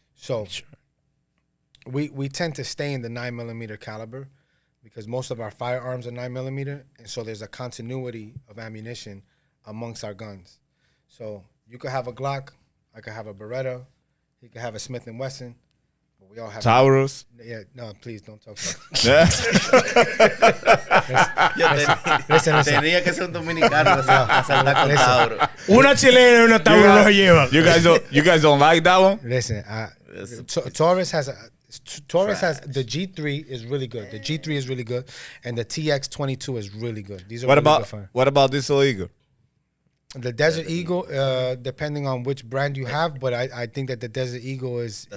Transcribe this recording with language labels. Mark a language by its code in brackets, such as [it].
[en] So we tend to stay in the 9mm caliber because most of our firearms are 9mm, and so there's a continuity of ammunition amongst our guns. So you could have a Glock, I could have a Beretta, he could have a Smith & Wesson. but we all have Taurus. Yeah, no, please don't talk about Yeah. listen. [es] Tenía que ser un dominicano a saltar con Tauro. Una chilena y una Tauro no se llevan. [en] You guys don't like that one? Listen, Taurus has the G3 is really good. The G3 is really good, and the TX22 is really good. These are What really about good fun. what about this Eagle? The Desert Eagle, depending on which brand you have, but I think that the Desert Eagle is